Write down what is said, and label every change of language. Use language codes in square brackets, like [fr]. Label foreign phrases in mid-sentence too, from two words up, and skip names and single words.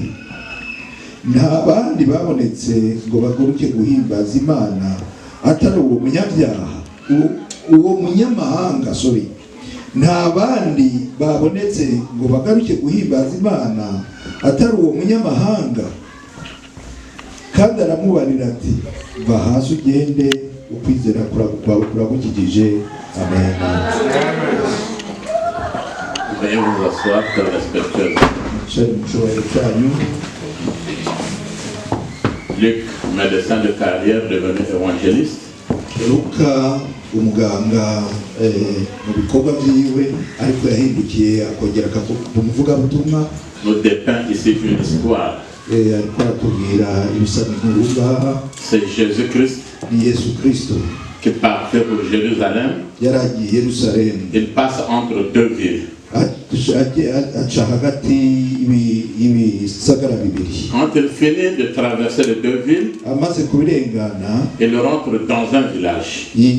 [rn] Nta bandi babonetse ngo baguruke guhimbaza Imana atari uwo munyabyaha, uwo munyamahanga, nta bandi babonetse ngo bagaruke guhimbaza Imana atari uwo munyamahanga. Kandi aramubarira ati, va hasi ugende, ukwizera kwawe kuragukijije. Amen. [fr] Veuillez vous asseoir très respectueusement. Luc, médecin de carrière, devenu évangéliste. [rn] Luka umuganga mu bikorwa byiwe ariko yahindukiye akongera akavuga ubutumwa. [fr] Nous dépeint ici une histoire. C'est Jésus-Christ qui partait pour Jérusalem. Il passe entre 2 villes. Quand il finit de traverser les 2 villes, il rentre dans un village.